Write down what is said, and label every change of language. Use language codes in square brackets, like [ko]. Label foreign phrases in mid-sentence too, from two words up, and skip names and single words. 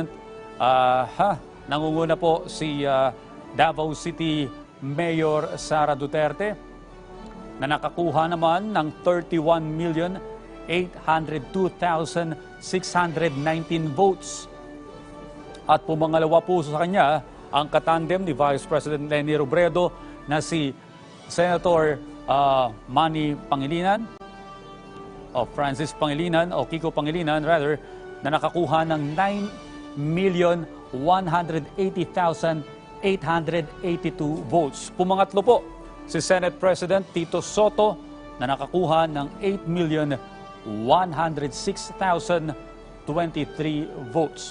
[tl] Nangunguna po si Davao City Mayor Sara Duterte na nakakuha naman ng 31,802,619 votes. At pumangalawa po sa kanya ang katandem ni Vice President Leni Robredo na si Senator Manny Pangilinan o Francis Pangilinan o Kiko Pangilinan rather, na nakakuha ng 9,180,882 votes. Pumangatlo po si Senate President Tito Soto na nakakuha ng 8,106,023 votes.